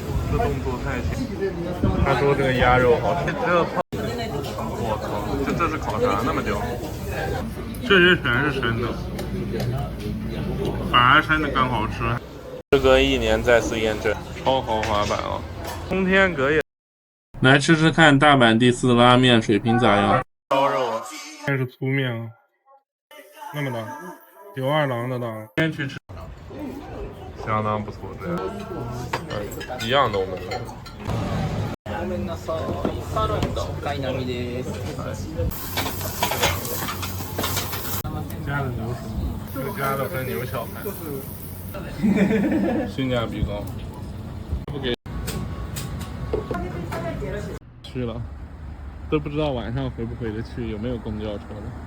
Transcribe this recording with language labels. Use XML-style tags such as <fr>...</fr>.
<zh>这动作太轻，他说这个鸭肉好吃。我靠，这是烤啥那么屌？这些全是生的，反而生的更好吃。时隔1年再次验证，超豪华版啊！通天阁也。来吃吃看大阪第4拉面水平咋样？烧肉，这是粗面啊，那么大，有2郎的大。先去吃，相当不错，这样，一样的我们。</zh> <ja>ごめんなさい、サーロインと貝並です。</ja> <zh>加的牛舌，这加的分牛小排，性价比高。不给去了，都不知道晚上回不回得去，有没有公交车了。</zh>